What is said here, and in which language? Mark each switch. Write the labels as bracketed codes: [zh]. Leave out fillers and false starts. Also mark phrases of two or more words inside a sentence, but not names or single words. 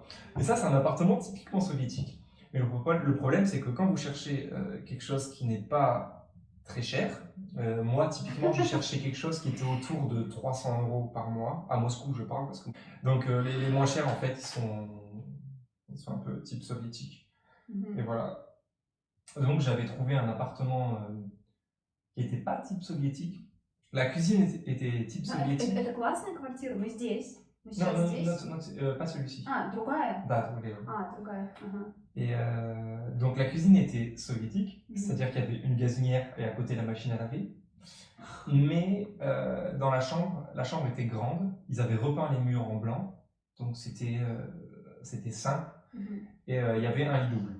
[fr] Et ça, c'est un appartement typiquement soviétique. Mais le problème, c'est que quand vous cherchez quelque chose qui n'est pas très cher, moi, typiquement, j'ai cherché quelque chose qui était autour de 300 € par mois, à Moscou, je parle, parce que... Donc, les moins chers, en fait, ils sont un peu type soviétique. Et voilà. Donc, j'avais trouvé un appartement qui n'était pas type soviétique. La cuisine était type soviétique. [ru] Это классная квартира, мы здесь. Мы [fr] Non, [ru] сейчас здесь. [fr] non, pas celui-ci. [ru] А, другая? Да, другая. А, другая. Ага. [fr] Et donc la cuisine était soviétique, Mhm. c'est-à-dire qu'il y avait une gazinière et à côté la machine à laver. Mais dans la chambre était grande, ils avaient repeint les murs en blanc, donc c'était simple, Mhm. et il y avait un lit double.